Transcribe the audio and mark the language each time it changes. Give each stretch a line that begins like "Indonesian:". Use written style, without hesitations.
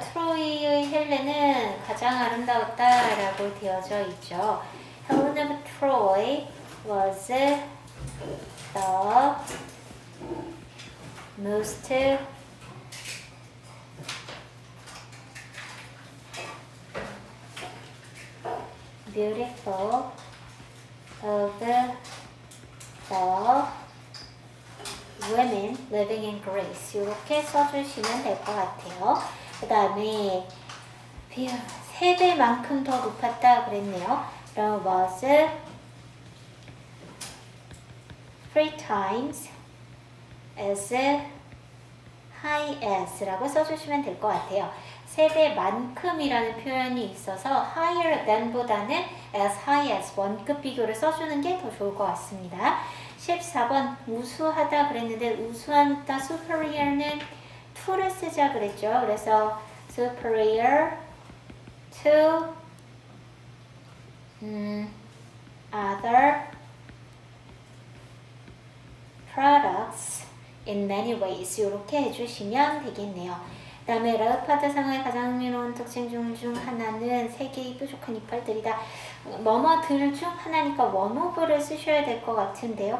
Korean: 트로이의 헬렌은 가장 아름다웠다 라고 되어져 있죠.
English: Helen of Troy was the most beautiful of the women living in Greece.
Korean: 이렇게 써주시면 될 것 같아요. 그 다음에 3배만큼 더 높았다 그랬네요. 그럼
English: was 3 times as high as
Korean: 라고 써주시면 될 것 같아요. 3배만큼이라는 표현이 있어서
English: higher than
Korean: 보다는
English: as high as
Korean: 원급 비교를 써주는 게 더 좋을 것 같습니다. 14번 우수하다 그랬는데 우수하다 superior는 to를 쓰자 그랬죠. 그래서
English: superior to other products in many ways
Korean: 이렇게 해주시면 되겠네요. 그 다음에 레오파드 상어의 가장 흥미로운 특징 중 하나는 세 개의 뾰족한 이빨들이다. 뭐뭐들 중 하나니까 one of를 쓰셔야 될 것 같은데요.